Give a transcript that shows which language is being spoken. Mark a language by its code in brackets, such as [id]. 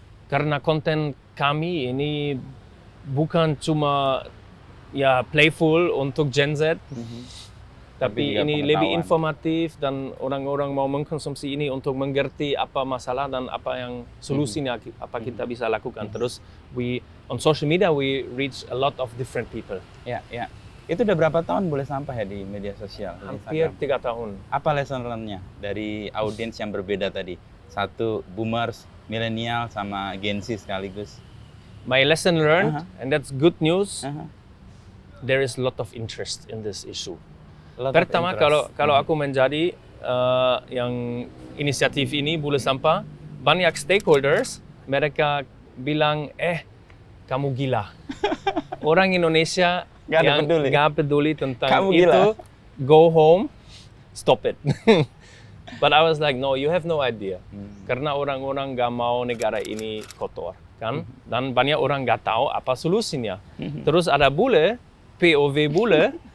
[id] Karena konten kami ini bukan cuma playful untuk Gen Z, tapi ini lebih informatif dan orang-orang mau mengkonsumsi ini untuk mengerti apa masalah dan apa yang solusinya, apa kita bisa lakukan. [en] Terus on social media we reach a lot of different people. [id] Ya. Itu udah berapa tahun boleh sampah ya di media sosial? Hampir 3 tahun. Apa lesson learn-nya dari audiens yang berbeda tadi? Satu boomers, milenial, sama Gen Z sekaligus. [en] My lesson learned, and that's good news, there is a lot of interest in this issue. [id] Pertama, kalau aku menjadi yang inisiatif ini, Bule Sampah, banyak stakeholders, mereka bilang, kamu gila. Orang Indonesia yang nggak peduli tentang kamu itu, gila. [en] Go home, stop it. But I was like, no, you have no idea. [id] Karena orang-orang nggak mau negara ini kotor, kan? Dan banyak orang nggak tahu apa solusinya. Terus ada bule, POV bule,